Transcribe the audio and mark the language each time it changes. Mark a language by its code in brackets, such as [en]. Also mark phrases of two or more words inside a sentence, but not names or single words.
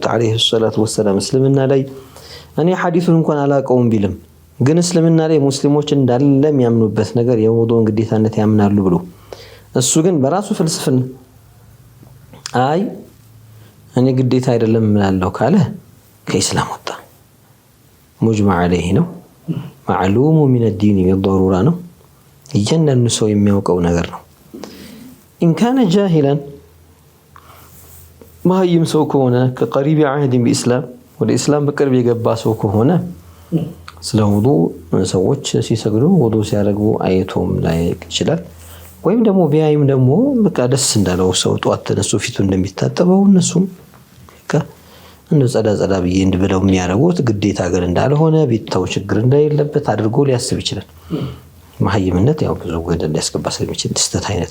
[ar] عليه الصلاة والسلام [am] እስልምና ላይ እኔ ሐዲሱን እንኳን አላቀውም ቢልም ግን እስልምና ላይ ሙስሊሞች እንዳለ የሚያምኑበት ነገር የውዱእን ግዴታነት ያምናሉ ብሎ እሱ ግን በራሱ ፍልስፍና አይ እኔ ግዴታ አይደለም እላለሁ ካለ ከኢስላም ወጣ [ar] مجمع عليه [am] ነው [ar] معلوم من الدين بالضرورة [am] ነው እያንዳንዱ ሰው የሚያውቀው ነገር ነው [ar] إن كان جاهلا [am] ማህይም ሰው ከሆነ [ar] قريب عهد [am] በእስላም ወደ እስላም በቅርብ የገባ ሰው ከሆነ ስለ ውዱእ ሰዎች ሲሰግዱ ውዱእ ሲያደርጉ አይቶም ላይ ይችላል ወይም ደግሞ ቢያይም ደግሞ በቃ ደስ እንዳለው ሰው ጧት ተነሱ ፊቱ እንደሚታጠበው እነሱም በቃ እንደው ጸዳ ብዬ እንድብለው የሚያደርጉት ግዴታ ግን እንዳልሆነ ቢታው ችግር እንዳይለበት አድርጎ ሊያስብ ይችላል ማህይምነት ያው ብዙ ወደ ሊያስገባ ስለሚችል ድስተት አይነት